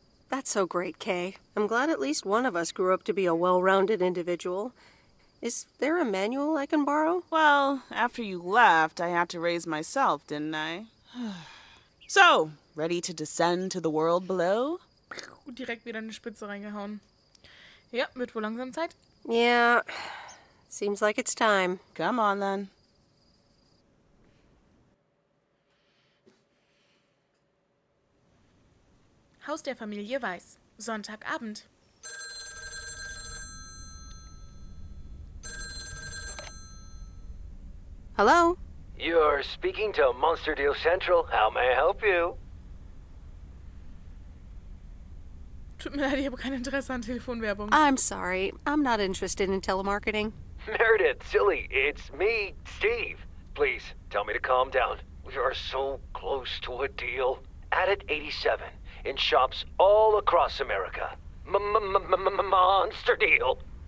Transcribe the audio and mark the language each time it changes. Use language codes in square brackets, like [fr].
[en] That's so great, Kay. I'm glad at least one of us grew up to be a well-rounded individual. Is there a manual I can borrow? Well, after you left, I had to raise myself, didn't I? So, ready to descend to the world below? [de] Direkt wieder eine Spitze reingehauen. Ja, wird wohl langsam Zeit. [en] Yeah, seems like it's time. Come on, then. [de] Haus der Familie Weiß. Sonntagabend. [en] Hello? You're speaking to Monster Deal Central. How may I help you? [de] Tut mir leid, ich habe kein Interesse an Telefonwerbung. [en] I'm sorry. I'm not interested in telemarketing. Meredith, silly, it's me, Steve. Please, tell me to calm down. We are so close to a deal. Added 87 in shops all across America. Monster Deal.